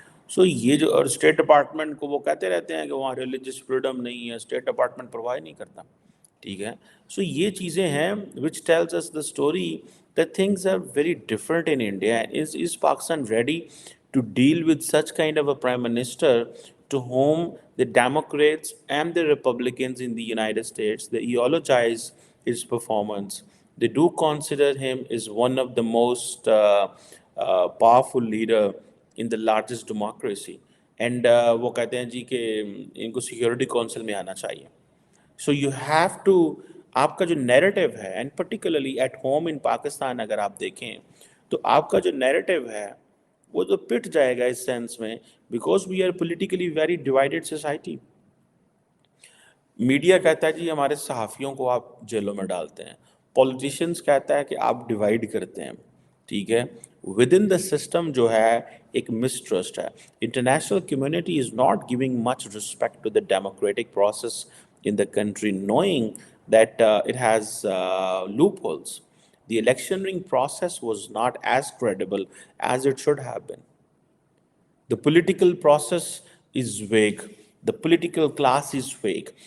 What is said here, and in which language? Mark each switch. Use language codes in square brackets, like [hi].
[ur] سو یہ جو، اور اسٹیٹ ڈپارٹمنٹ کو وہ کہتے رہتے ہیں کہ وہاں ریلیجس فریڈم نہیں ہے، اسٹیٹ ڈپارٹمنٹ پرووائڈ نہیں کرتا. ٹھیک ہے. سو یہ چیزیں ہیں [en] Which tells us the story that things are very different in India. Is Pakistan ready to deal with such kind of a prime minister to whom the Democrats and the Republicans in the United States, they eulogize his performance. They do consider him as one of the most powerful leader in the largest democracy. [ur] And وہ کہتے ہیں جی کہ ان کو security council میں آنا چاہیے. [en] so you have to, [ur] آپ کا جو نیریٹو ہے، [en] and particularly at home in Pakistan [ur] اگر آپ دیکھیں تو آپ کا جو نیریٹو ہے وہ تو پٹ جائے گا اس سینس میں، [en] Because we are politically very divided society. [ur] Media کہتا ہے جی ہمارے صحافیوں کو آپ جیلوں میں ڈالتے ہیں، پولیٹیشینس کہتا ہے کہ آپ ڈیوائڈ کرتے ہیں. ٹھیک ہے. [en] with in the system [ur] جو ہے ایک مسٹرسٹ ہے. [en] International community is not giving much respect to the democratic process in the country, knowing that it has loopholes. The electioneering process was not as credible as it should have been. The political process is vague. The political class is fake.